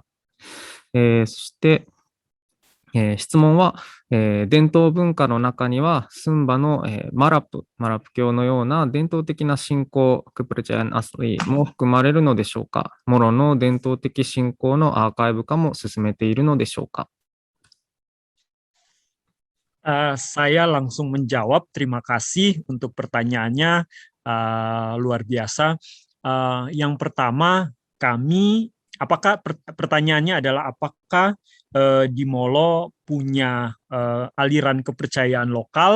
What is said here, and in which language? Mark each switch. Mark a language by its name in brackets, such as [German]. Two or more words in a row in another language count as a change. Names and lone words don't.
[Japanese] そして、質問は、伝統文化の中にはスンバの、マラプ教のような伝統的な信仰、 [Indonesian] kepercayaan asli [Japanese] も含まれるのでしょうか。モロの伝統的信仰のアーカイブ化も進めているのでしょうか。 [Indonesian] Saya langsung menjawab. Terima kasih untuk pertanyaannya, luar biasa. Yang pertama, pertanyaannya adalah apakah di Molo punya aliran kepercayaan lokal?